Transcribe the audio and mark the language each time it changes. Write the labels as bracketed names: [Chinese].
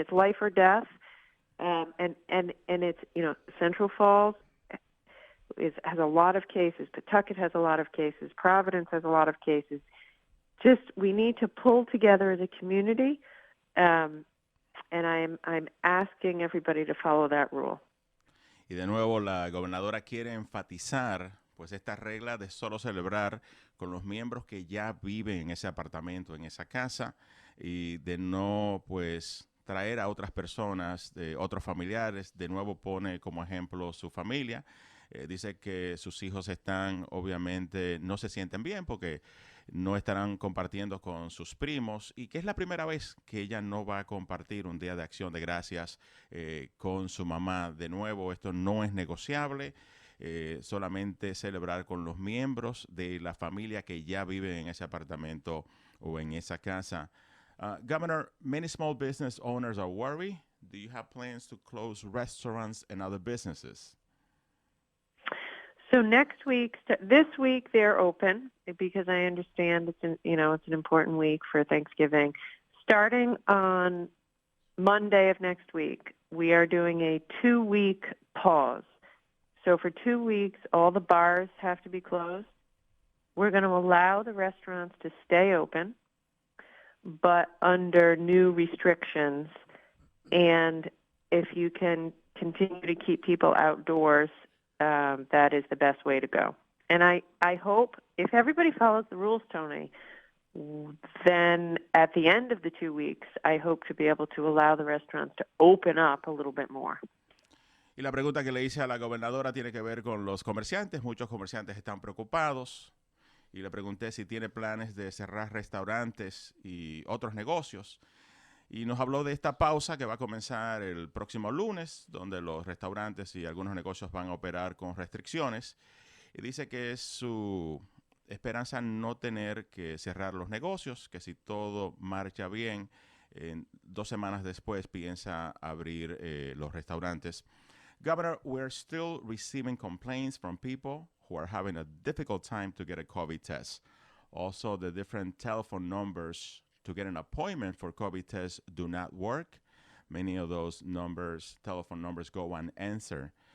[English] It's life or death, and it's Central Falls has a lot of cases. Pawtucket has a lot of cases. Providence has a lot of cases. Just we need to pull together as a community, and I'm asking everybody to follow that rule. [Spanish] Y de nuevo la gobernadora quiere enfatizar pues esta regla de solo celebrar con los miembros que ya viven en ese apartamento, en esa casa, y de no pues traer a otras personas, de otros familiares. De nuevo pone como ejemplo su familia. Dice que sus hijos están, obviamente, no se sienten bien porque no estarán compartiendo con sus primos y que es la primera vez que ella no va a compartir un día de acción de gracias con su mamá. De nuevo, esto no es negociable. Solamente celebrar con los miembros de la familia que ya viven en ese apartamento o en esa casa. [English] Governor, many small business owners are worried. Do you have plans to close restaurants and other businesses? So this week they're open because I understand it's an important week for Thanksgiving. Starting on Monday of next week, we are doing a 2-week pause. So for 2 weeks, all the bars have to be closed. We're going to allow the restaurants to stay open, but under new restrictions. And if you can continue to keep people outdoors, that is the best way to go. And I hope if everybody follows the rules, Tony, then at the end of the 2 weeks, I hope to be able to allow the restaurants to open up a little bit more. [Spanish] Y la pregunta que le hice a la gobernadora tiene que ver con los comerciantes. Muchos comerciantes están preocupados y le pregunté si tiene planes de cerrar restaurantes y otros negocios. Y nos habló de esta pausa que va a comenzar el próximo lunes, donde los restaurantes y algunos negocios van a operar con restricciones. Y dice que es su esperanza no tener que cerrar los negocios, que si todo marcha bien, 2 semanas después piensa abrir los restaurantes. [English] Governor, we're still receiving complaints from people who are having a difficult time to get a COVID test. Also, the different telephone numbers to get an appointment for COVID tests do not work. Many of those telephone numbers go unanswered.